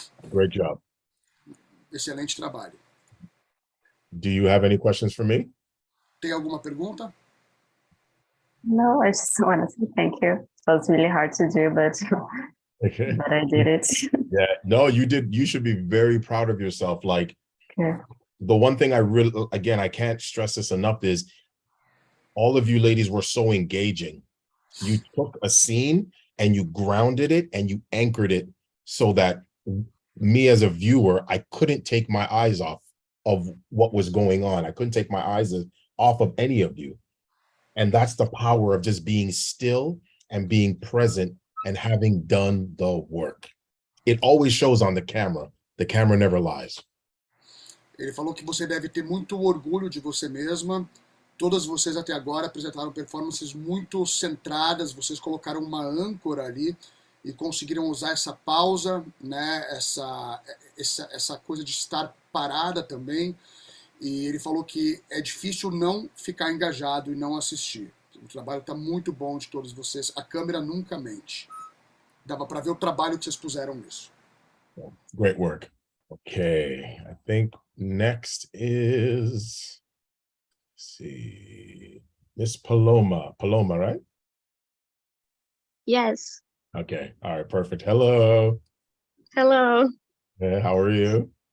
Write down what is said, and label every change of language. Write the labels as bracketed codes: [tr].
[en] Great job. [pt] Excelente trabalho. [en] Do you have any questions for me? [pt] Tem alguma pergunta? [en] No, I just want to say thank you. So it's really hard to do, but Okay. but I did it. Yeah, no, you did. You should be very proud of yourself. Like, Okay. the one thing I really, again, I can't stress this enough, is all of you ladies were so engaging. You took a scene and you grounded it and you anchored it so that me as a viewer, I couldn't take my eyes off of what was going on. I couldn't take my eyes off of any of you. And that's the power of just being still and being present and having done the work. It always shows on the camera. The camera never lies. [pt] Ele falou que você deve ter muito orgulho de você mesma. Todas vocês até agora apresentaram performances muito centradas, vocês colocaram uma âncora ali e conseguiram usar essa pausa, né, essa coisa de estar parada também. E ele falou que é difícil não ficar engajado e não assistir. O trabalho está muito bom de todos vocês. A câmera nunca mente. Dava para ver o trabalho que vocês puseram nisso. [en] Great work. Okay, I think next is, let's see, Miss Paloma. Paloma, right? Yes. Okay, all right, perfect. Hello. Hello. How are you?